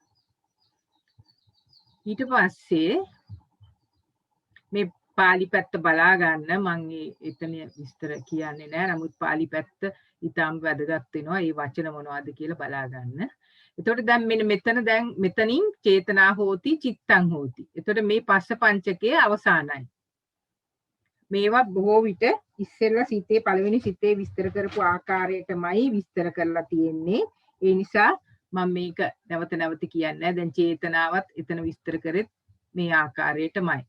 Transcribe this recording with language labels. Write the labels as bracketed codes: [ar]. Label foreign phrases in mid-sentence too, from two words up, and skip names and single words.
[si] ඊට පස්සේ මේ පාලි පැත්ත බලා ගන්න මම එතන විස්තර කියන්නේ නැහැ. නමුත් පාලි පැත්ත ඊටම වැදගත් වෙනවා. මේ වචන මොනවද කියලා බලා ගන්න. එතකොට දැන් මෙතනින් [pi] චේතනා හෝති චිත්තං හෝති. [si] එතකොට මේ පස්ස පංචකයේ අවසానයි. මේවා බොහෝ විට ඉස්සෙල්ලා සිතේ පළවෙනි සිතේ විස්තර කරපු ආකාරයටමයි විස්තර කරලා තියෙන්නේ. ඒ නිසා මම මේක නැවත නැවත කියන්නේ දැන් චේතනාවත් එතන විස්තර කරෙත් මේ ආකාරයටමයි.